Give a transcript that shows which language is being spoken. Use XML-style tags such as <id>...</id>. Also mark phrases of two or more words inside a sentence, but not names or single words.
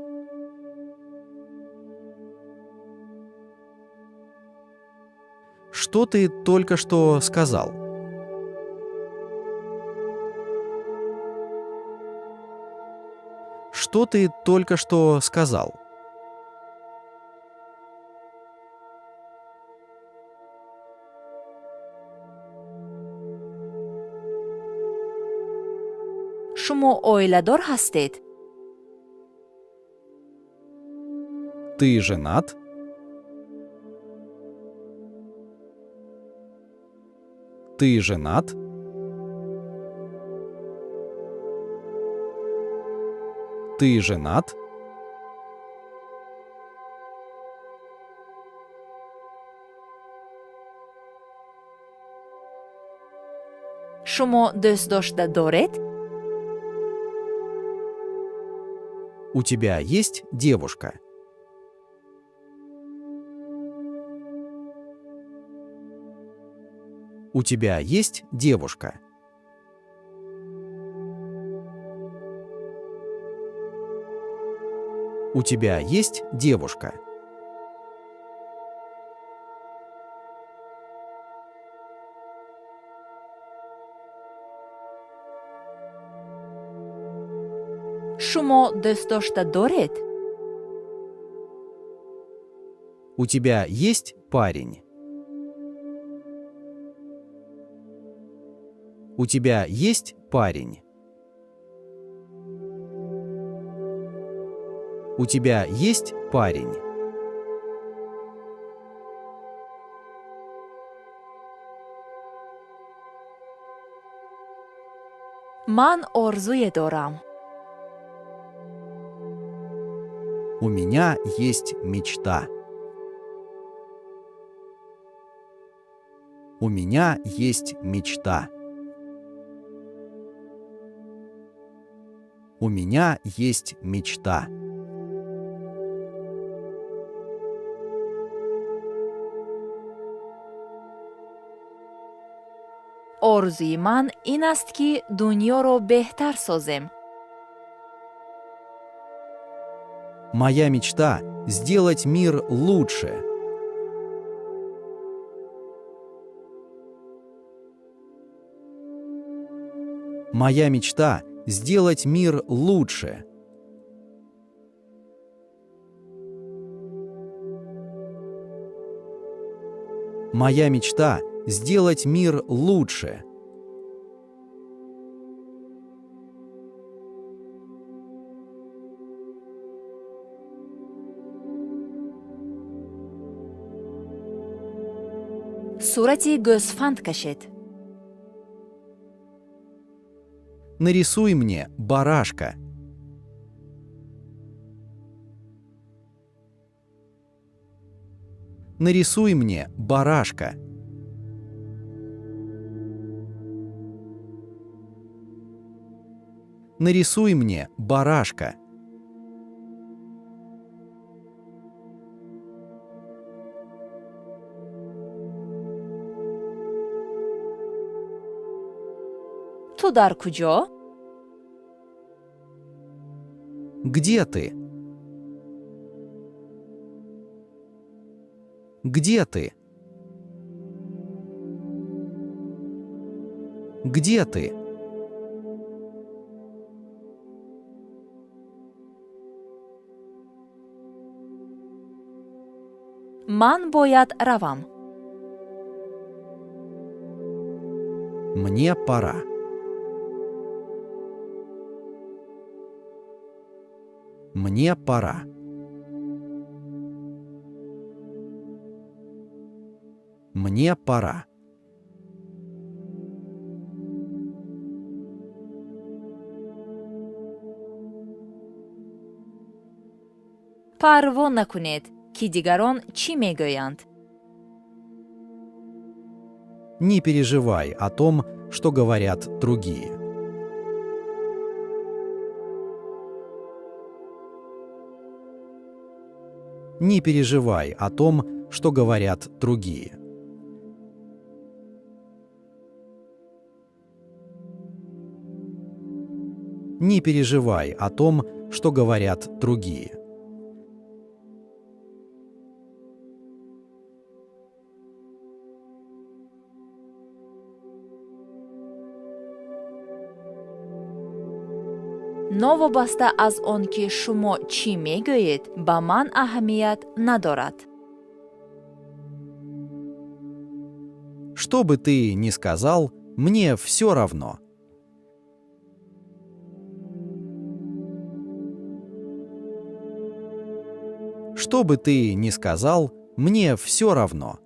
<ru>Что ты только что сказал? Что ты только что сказал?</ru> <tg>шумо оиладор ҳастед?</tg> <ru>Ты женат? Ты женат? Ты женат?</ru> <tg>шумо дӯстдошта доред?</tg> <ru>У тебя есть девушка? У тебя есть девушка? У тебя есть девушка?</ru> <tg>шумо дӯстдошта доред?</tg> <ru>У тебя есть парень? У тебя есть парень? У тебя есть парень?</ru> <tg>ман орзуе дорам.</tg> <ru>У меня есть мечта. У меня есть мечта. У меня есть мечта.</ru> <tg>орзуи ман ин аст ки дуньёро беҳтар созем.</tg> <ru>Моя мечта — сделать мир лучше. Моя мечта — сделать мир лучше. Моя мечта — сделать мир лучше.</ru> <tg>сурати гӯсфанд кашед.</tg> <ru>Нарисуй мне барашка. Нарисуй мне барашка. Нарисуй мне барашка.</ru> <tg>ту дар куҷо?</tg> <ru>Где ты? Где ты? Где ты?</ru> <tg>ман бояд равам.</tg> <ru>Мне пора. Мне пора. Мне пора.</ru> <tg>парво накунед ки дигарон чӣ мегӯянд.</tg> <ru>Не переживай о том, что говорят другие. Не переживай о том, что говорят другие. Не переживай о том, что говорят другие.</ru> <tg>новобаста аз он ки шумо чӣ мегӯед ба ман аҳамият надорад.</tg> <ru>Что бы ты ни сказал, мне все равно. Что бы ты ни сказал, мне все равно.</ru>